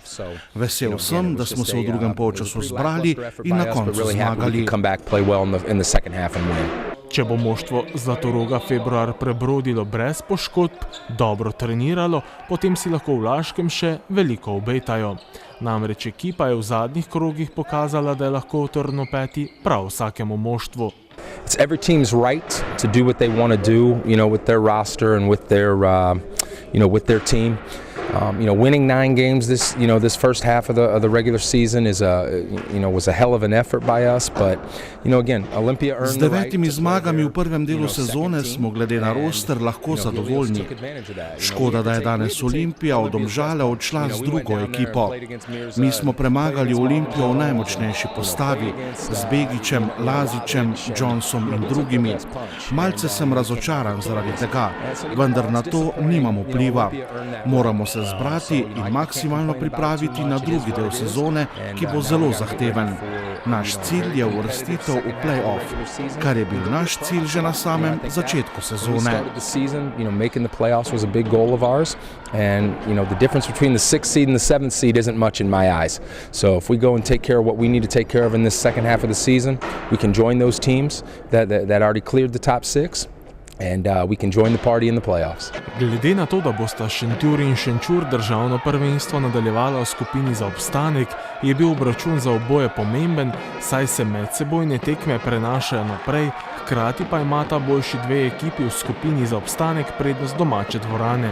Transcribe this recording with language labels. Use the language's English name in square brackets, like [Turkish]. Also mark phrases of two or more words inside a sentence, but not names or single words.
[Slovenian] Vesel sem, da smo se v drugem polčasu zbrali in na koncu zmagali. Če bo moštvo Zlatoroga februar prebrodilo brez poškodb, dobro treniralo, potem si lahko v Laškem še veliko obetajo. Namreč ekipa je v zadnjih krogih pokazala, da je lahko trnopeti prav vsakemu moštvu. [English] It's every team's right to do what they want to do, with their roster and with their team. Winning 9 games this first half of the regular season was a hell of an effort by us, but again, Olympia earned the right. [Slovenian] Z 9 zmagami v prvem delu sezone smo glede na roster lahko zadovoljni. Škoda, da je danes Olimpija od Domžale odšla z drugo ekipo. Mi smo premagali Olimpijo v najmočnejši postavi, z Begićem, Lazićem, Johnsonom in drugimi. Malce sem razočaran zaradi tega, vendar na to nimamo vpliva. Moramo se zbrati in maksimalno pripraviti na drugi del sezone, ki bo zelo zahteven. Naš cilj je uvrstitev v play-off, kar je bil naš cilj že na samem začetku sezone. [English] Making the playoffs was a big goal of ours, and the difference between the 6th seed and the 7th seed isn't much in my eyes. So if we go and take care of what we need to take care of in this second half of the season, we can join those teams that already cleared the top 6. And we can join the party in the playoffs. [Slovenian] Glede na to, da bosta Šentjur in Šenčur državno prvenstvo nadaljevala v skupini za obstanek, je bil obračun za oboje pomemben, saj se medsebojne tekme prenašajo naprej, hkrati pa imata boljši dve ekipi v skupini za obstanek prednost domače dvorane.